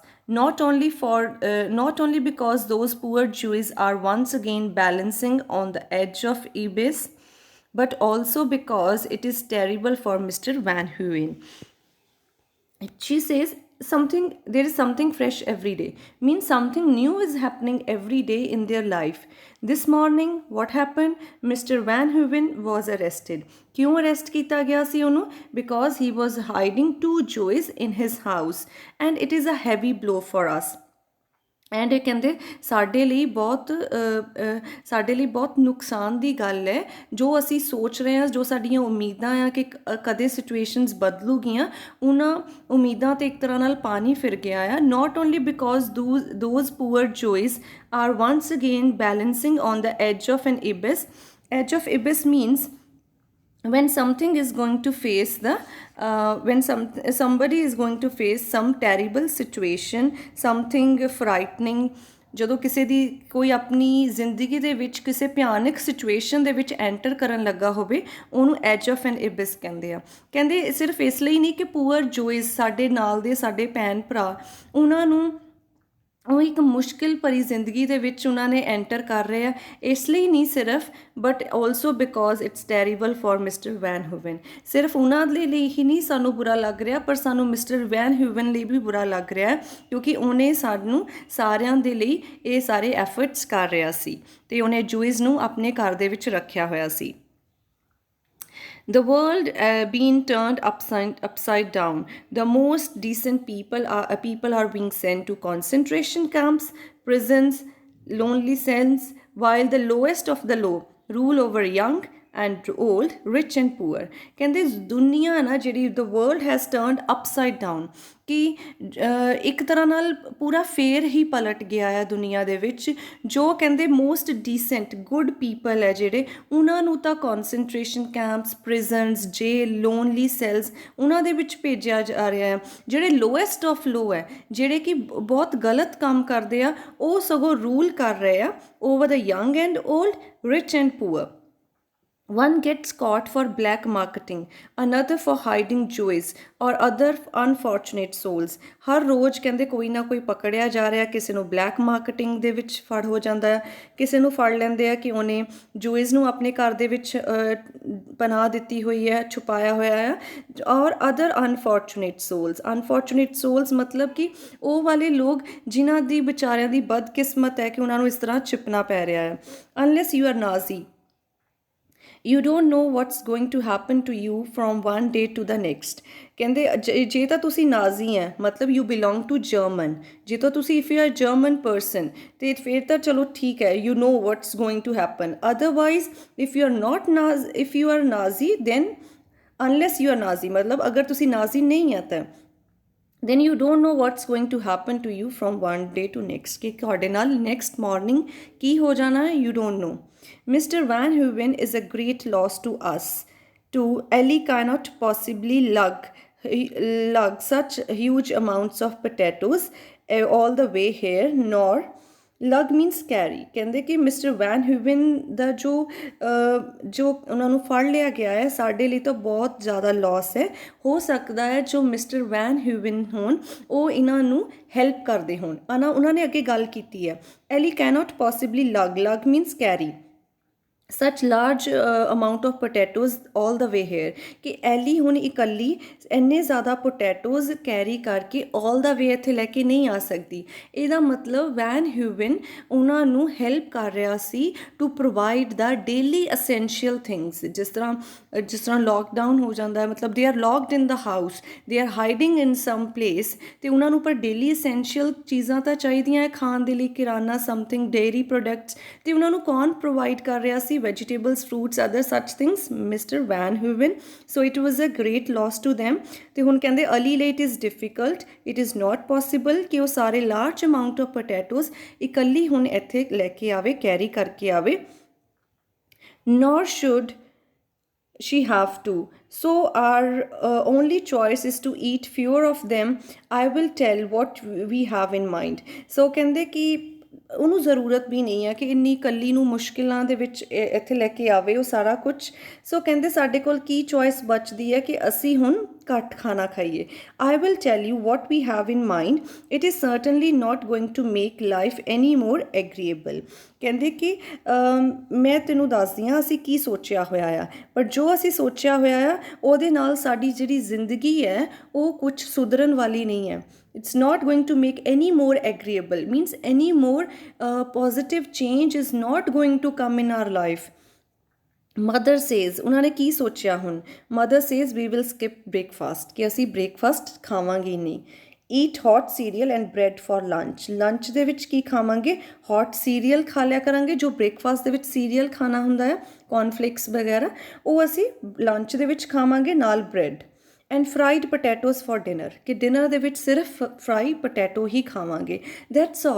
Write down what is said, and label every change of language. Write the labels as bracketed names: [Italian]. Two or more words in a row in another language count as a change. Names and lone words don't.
[English] Not only because those poor Jews are once again balancing on the edge of abyss, but also because it is terrible for Mr. Van Heuven. She says there is something fresh every day, means something new is happening every day in their life. This morning what happened? Mr. Van Heuven was arrested. [Punjabi] क्यों arrest ਕੀਤਾ ਗਿਆ ਸੀ ਉਹਨੂੰ? [English] Because he was hiding 2 Jews in his house, and it is a heavy blow for us. [Punjabi] ਐਂਡ ਇਹ ਕਹਿੰਦੇ ਸਾਡੇ ਲਈ ਬਹੁਤ ਨੁਕਸਾਨ ਦੀ ਗੱਲ ਹੈ ਜੋ ਅਸੀਂ ਸੋਚ ਰਹੇ ਹਾਂ, ਜੋ ਸਾਡੀਆਂ ਉਮੀਦਾਂ ਆ ਕਿ ਕਦੇ ਸਿਚੁਏਸ਼ਨਸ ਬਦਲੂਗੀਆਂ, ਉਹਨਾਂ ਉਮੀਦਾਂ 'ਤੇ ਇੱਕ ਤਰ੍ਹਾਂ ਨਾਲ ਪਾਣੀ ਫਿਰ ਗਿਆ ਆ. [English] not only because those poor Jews are once again balancing on the edge of an abyss. Edge of abyss means when something is going to face somebody is going to face some terrible situation, something frightening. [Punjabi] ਜਦੋਂ ਕਿਸੇ ਦੀ ਕੋਈ ਆਪਣੀ ਜ਼ਿੰਦਗੀ ਦੇ ਵਿੱਚ ਕਿਸੇ ਭਿਆਨਕ ਸਿਚੁਏਸ਼ਨ ਦੇ ਵਿੱਚ ਐਂਟਰ ਕਰਨ ਲੱਗਾ ਹੋਵੇ, ਉਹਨੂੰ [English] edge of an abyss [Punjabi] ਕਹਿੰਦੇ ਆ. ਕਹਿੰਦੇ ਸਿਰਫ ਇਸ ਲਈ ਨਹੀਂ ਕਿ [English] poor Jews [Punjabi] ਸਾਡੇ ਨਾਲ ਦੇ ਸਾਡੇ ਭੈਣ ਭਰਾ, ਉਹਨਾਂ ਨੂੰ ਉਹ ਇੱਕ ਮੁਸ਼ਕਿਲ ਭਰੀ ਜ਼ਿੰਦਗੀ ਦੇ ਵਿੱਚ ਉਹਨਾਂ ਨੇ ਐਂਟਰ ਕਰ ਰਹੇ ਆ, ਇਸ ਲਈ ਨਹੀਂ ਸਿਰਫ, [English] but also because it's terrible for Mister Van Heuven. [Punjabi] ਸਿਰਫ ਉਹਨਾਂ ਦੇ ਲਈ ਹੀ ਨਹੀਂ ਸਾਨੂੰ ਬੁਰਾ ਲੱਗ ਰਿਹਾ, ਪਰ ਸਾਨੂੰ ਮਿਸਟਰ ਵੈਨ ਹੂਵਨ ਲਈ ਵੀ ਬੁਰਾ ਲੱਗ ਰਿਹਾ, ਕਿਉਂਕਿ ਉਹਨੇ ਸਾਨੂੰ ਸਾਰਿਆਂ ਦੇ ਲਈ ਇਹ ਸਾਰੇ ਐਫਰਟਸ ਕਰ ਰਿਹਾ ਸੀ ਅਤੇ ਉਹਨੇ ਜੂਇਜ਼ ਨੂੰ ਆਪਣੇ ਘਰ ਦੇ ਵਿੱਚ ਰੱਖਿਆ ਹੋਇਆ ਸੀ. [English] The world being turned upside down. The most decent people are being sent to concentration camps, prisons, lonely cells, while the lowest of the low rule over young and old, rich and poor. [Punjabi] ਕਹਿੰਦੇ ਦੁਨੀਆ ਨਾ ਜਿਹੜੀ [English] the world has turned upside down, [Punjabi] ਕਿ ਇੱਕ ਤਰ੍ਹਾਂ ਨਾਲ ਪੂਰਾ ਫੇਰ ਹੀ ਪਲਟ ਗਿਆ ਆ ਦੁਨੀਆ ਦੇ ਵਿੱਚ. ਜੋ ਕਹਿੰਦੇ [English] most decent good people [Punjabi] ਹੈ ਜਿਹੜੇ, ਉਹਨਾਂ ਨੂੰ ਤਾਂ [English] concentration camps, prisons, [Punjabi] ਜੇਲ, [English] lonely cells, [Punjabi] ਉਹਨਾਂ ਦੇ ਵਿੱਚ ਭੇਜਿਆ ਜਾ ਰਿਹਾ ਹੈ. ਜਿਹੜੇ [English] lowest of low [Punjabi] ਹੈ, ਜਿਹੜੇ ਕਿ ਬਹੁਤ ਗਲਤ ਕੰਮ ਕਰਦੇ ਆ, ਉਹ ਸਗੋਂ ਰੂਲ ਕਰ ਰਹੇ ਆ [English] over the young and old, rich and poor. One gets caught for black marketing, another for hiding joys, or other unfortunate souls. [Punjabi] ਹਰ ਰੋਜ਼ ਕਹਿੰਦੇ ਕੋਈ ਨਾ ਕੋਈ ਪਕੜਿਆ ਜਾ ਰਿਹਾ, ਕਿਸੇ ਨੂੰ [English] black marketing [Punjabi] ਦੇ ਵਿੱਚ ਫੜ ਹੋ ਜਾਂਦਾ ਹੈ, ਕਿਸੇ ਨੂੰ ਫੜ ਲੈਂਦੇ ਆ ਕਿ ਉਹਨੇ ਜੋਇਜ਼ ਨੂੰ ਆਪਣੇ ਘਰ ਦੇ ਵਿੱਚ ਪਨਾਹ ਦਿੱਤੀ ਹੋਈ ਹੈ, ਛੁਪਾਇਆ ਹੋਇਆ ਹੈ, [English] or other unfortunate souls [Punjabi] ਮਤਲਬ ਕਿ ਉਹ ਵਾਲੇ ਲੋਕ ਜਿਨ੍ਹਾਂ ਦੀ ਵਿਚਾਰਿਆਂ ਦੀ ਬਦਕਿਸਮਤ ਹੈ ਕਿ ਉਹਨਾਂ ਨੂੰ ਇਸ ਤਰ੍ਹਾਂ ਛਿਪਣਾ ਪੈ ਰਿਹਾ ਹੈ. [English] unless you are Nazi, you don't know what's going to happen to you from one day to the next. [Punjabi] ਕਹਿੰਦੇ ਜੇ ਤਾਂ ਤੁਸੀਂ ਨਾਜ਼ੀ ਹੈ ਮਤਲਬ [English] you belong to German, [Punjabi] ਜੇ ਤਾਂ ਤੁਸੀਂ [English] if you are German person [Punjabi] ਤੇ ਫਿਰ ਤਾਂ ਚਲੋ ਠੀਕ ਹੈ, [English] you know what's going to happen. otherwise if you are not if you are Nazi then unless you are Nazi [Punjabi] ਮਤਲਬ ਅਗਰ ਤੁਸੀਂ ਨਾਜ਼ੀ ਨਹੀਂ ਹੈ ਤਾਂ [English] then you don't know what's going to happen to you from one day to next [Punjabi] ਕਿ ਤੁਹਾਡੇ ਨਾਲ [English] next morning [Punjabi] ਕੀ ਹੋ ਜਾਣਾ ਹੈ, [English] you don't know. Mr. Van Heuven is a great loss to us. To Ellie cannot possibly lug such huge amounts of potatoes all the way here, nor lug means carry. [Punjabi] ਕਹਿੰਦੇ ਕਿ ਮਿਸਟਰ ਵੈਨ ਹਿਊਵਨ ਦਾ ਜੋ ਉਹਨਾਂ ਨੂੰ ਫੜ ਲਿਆ ਗਿਆ ਹੈ ਸਾਡੇ ਲਈ ਤਾਂ ਬਹੁਤ ਜ਼ਿਆਦਾ ਲੋਸ ਹੈ. ਹੋ ਸਕਦਾ ਹੈ ਜੋ ਮਿਸਟਰ ਵੈਨ ਹਿਊਵਨ ਹੋਣ ਉਹ ਇਹਨਾਂ ਨੂੰ ਹੈਲਪ ਕਰਦੇ ਹੋਣ. ਉਹਨਾਂ ਨੇ ਅੱਗੇ ਗੱਲ ਕੀਤੀ ਹੈ ਐਲੀ [English] cannot possibly lug means carry such large amount of potatoes all the way here [Punjabi] ਕਿ ਐਲੀ ਹੁਣ ਇਕੱਲੀ ਇੰਨੇ ਜ਼ਿਆਦਾ ਪੋਟੈਟੋਜ਼ ਕੈਰੀ ਕਰਕੇ [English] all the way [Punjabi] ਇੱਥੇ ਲੈ ਕੇ ਨਹੀਂ ਆ ਸਕਦੀ. ਇਹਦਾ ਮਤਲਬ ਵੈਨ ਹਿਊਵਨ ਉਹਨਾਂ ਨੂੰ ਹੈਲਪ ਕਰ ਰਿਹਾ ਸੀ [English] to provide the daily essential things. [Punjabi] ਜਿਸ ਤਰ੍ਹਾਂ ਲੋਕਡਾਊਨ ਹੋ ਜਾਂਦਾ ਹੈ ਮਤਲਬ [English] they are locked in the house, they are hiding in some place [Punjabi] ਅਤੇ ਉਹਨਾਂ ਨੂੰ ਪਰ [English] daily essential [Punjabi] ਚੀਜ਼ਾਂ ਤਾਂ ਚਾਹੀਦੀਆਂ ਹੈ ਖਾਣ ਦੇ ਲਈ, ਕਿਰਾਨਾ [English] something dairy products, [Punjabi] ਅਤੇ ਉਹਨਾਂ ਨੂੰ ਕੌਣ ਪ੍ਰੋਵਾਈਡ ਕਰ ਰਿਹਾ ਸੀ? [English] vegetables, fruits, other such things, Mr. Van Heuven. So it was a great loss to them. [Punjabi] ਤੇ ਹੁਣ ਕਹਿੰਦੇ [English] early late is difficult, it is not possible [Punjabi] ਕਿ ਉਹ ਸਾਰੇ [English] large amount of potatoes [Punjabi] ਇਕੱਲੀ ਹੁਣ ਇੱਥੇ ਲੈ ਕੇ ਆਵੇ, ਕੈਰੀ ਕਰਕੇ ਆਵੇ. [English] Nor should she have to. So our only choice is to eat fewer of them. I will tell what we have in mind. [Punjabi] So ਕਹਿੰਦੇ ਕਿ ਉਹਨੂੰ ਜ਼ਰੂਰਤ ਵੀ ਨਹੀਂ ਹੈ ਕਿ ਇੰਨੀ ਇਕੱਲੀ ਨੂੰ ਮੁਸ਼ਕਿਲਾਂ ਦੇ ਵਿੱਚ ਇੱਥੇ ਲੈ ਕੇ ਆਵੇ ਉਹ ਸਾਰਾ ਕੁਛ. ਸੋ ਕਹਿੰਦੇ ਸਾਡੇ ਕੋਲ ਕੀ ਚੋਇਸ ਬਚਦੀ ਹੈ ਕਿ ਅਸੀਂ ਹੁਣ ਘੱਟ ਖਾਣਾ ਖਾਈਏ. [English] I will tell you what we have in mind. it is certainly not going to make life any more agreeable. [Punjabi] ਕਹਿੰਦੇ ਕਿ ਮੈਂ ਤੈਨੂੰ ਦੱਸਦੀ ਹਾਂ ਅਸੀਂ ਕੀ ਸੋਚਿਆ ਹੋਇਆ ਆ, ਪਰ ਜੋ ਅਸੀਂ ਸੋਚਿਆ ਹੋਇਆ ਆ ਉਹਦੇ ਨਾਲ ਸਾਡੀ ਜਿਹੜੀ ਜ਼ਿੰਦਗੀ ਹੈ ਉਹ ਕੁਛ ਸੁਧਰਨ ਵਾਲੀ ਨਹੀਂ ਹੈ. [English] It's not going to make any more agreeable, means any more positive change is not going to come in our life. Mother says, [Punjabi] ਉਹਨਾਂ ਨੇ ਕੀ ਸੋਚਿਆ ਹੁਣ? [English] Mother says we will skip breakfast, [Punjabi] ਕਿ ਅਸੀਂ breakfast ਖਾਵਾਂਗੇ ਨਹੀਂ. [English] Eat hot cereal and bread for lunch. [Punjabi] ਲੰਚ ਦੇ ਵਿੱਚ ਕੀ ਖਾਵਾਂਗੇ? [English] hot cereal [Punjabi] ਖਾ ਲਿਆ ਕਰਾਂਗੇ. ਜੋ ਬ੍ਰੇਕਫਾਸਟ ਦੇ ਵਿੱਚ ਸੀਰੀਅਲ ਖਾਣਾ ਹੁੰਦਾ ਹੈ ਕੌਰਨਫਲੇਕਸ ਵਗੈਰਾ ਉਹ ਅਸੀਂ ਲੰਚ ਦੇ ਵਿੱਚ ਖਾਵਾਂਗੇ ਨਾਲ ਬ੍ਰੈਡ. [English] and fried potatoes for dinner, [Punjabi] ਕਿ ਡਿਨਰ ਦੇ ਵਿੱਚ ਸਿਰਫ [English] fry potato [Punjabi] ਹੀ ਖਾਵਾਂਗੇ. [English] that's all.